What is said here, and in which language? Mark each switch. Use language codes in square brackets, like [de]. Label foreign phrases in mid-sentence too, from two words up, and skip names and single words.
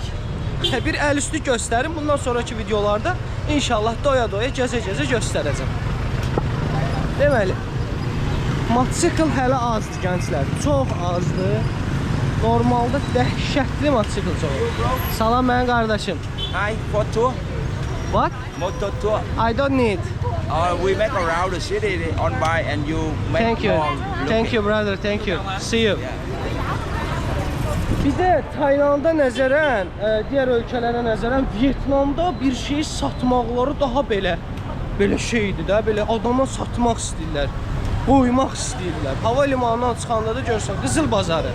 [az] Bir əl üstü göstərim. Bundan sonraki videolarda inşallah doya-doya, gəzə-gəzə göstərəcəm. Deməli, Motosikl hələ azdır gənclər. Çox azdır. Normalda dəhşətli motosikl çox. Salam mənim qardaşım. [en] Hi, for tour, What? motor tour. I don't need. We make around the city on bike and you make Thank you. more Thank you brother. Thank you. See you. [az] Bir də Tayland'a nəzərən, digər ölkələrə nəzərən Vyetnamda bir şey satmaqları daha belə şeydir də, belə adama satmaq istəyirlər. Qoymaq istəyirlər. Hava limanından çıxanda da görsən Qızıl bazarı.